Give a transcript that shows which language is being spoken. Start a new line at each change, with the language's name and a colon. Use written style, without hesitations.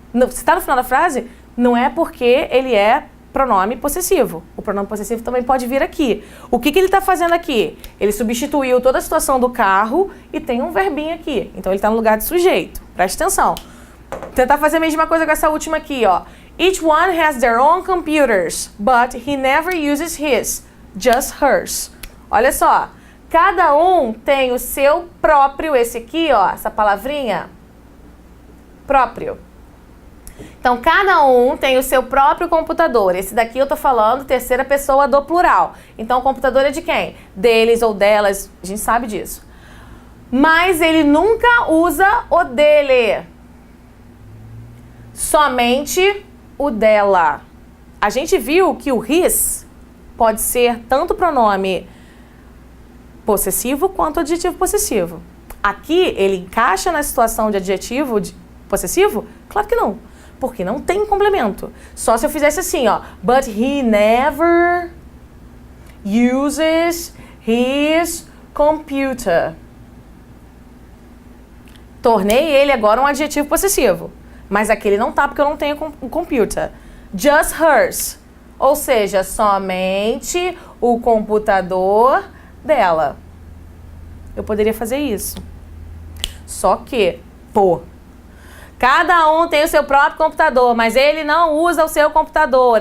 Portuguese: Se tá no final da frase, não é porque ele é pronome possessivo. O pronome possessivo também pode vir aqui. O que ele está fazendo aqui? Ele substituiu toda a situação do carro e tem um verbinho aqui. Então ele está no lugar de sujeito. Preste atenção. Tentar fazer a mesma coisa com essa última aqui, ó.
English: Each one has their own computers, but he never uses his, just hers.
Portuguese: Olha só. Cada um tem o seu próprio, esse aqui, ó, essa palavrinha, próprio. Então, cada um tem o seu próprio computador. Esse daqui eu tô falando terceira pessoa do plural. Então, o computador é de quem? Deles ou delas, a gente sabe disso. Mas ele nunca usa o dele. Somente o dela. A gente viu que o his pode ser tanto pronome possessivo quanto adjetivo possessivo. Aqui, ele encaixa na situação de adjetivo possessivo? Claro que não, porque não tem complemento. Só se eu fizesse assim, ó.
English: But he never uses his computer.
Portuguese: Tornei ele agora um adjetivo possessivo. Mas aqui ele não tá porque eu não tenho um computer.
English: Just hers.
Portuguese: Ou seja, somente o computador dela. Eu poderia fazer isso. Só que, cada um tem o seu próprio computador, mas ele não usa o seu computador.